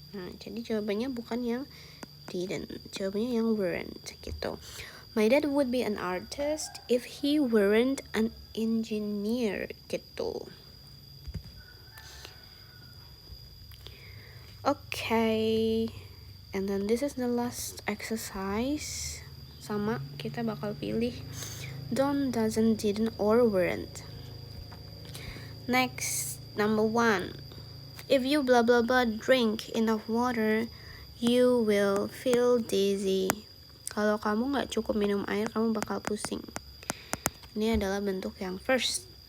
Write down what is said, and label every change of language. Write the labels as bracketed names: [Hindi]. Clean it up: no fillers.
[Indonesian] Nah, jadi jawabannya bukan yang didn't, jawabannya yang weren't gitu. [English] My dad would be an artist if he weren't an engineer gitu. Okay, and then this is the last exercise. [Indonesian] Sama, kita bakal pilih don't, doesn't, didn't, or weren't. [English] Next, number 1. If you blah blah blah drink enough water, you will feel dizzy. [Indonesian] Kalau kamu nggak cukup minum air, kamu bakal pusing. Ini adalah bentuk yang first.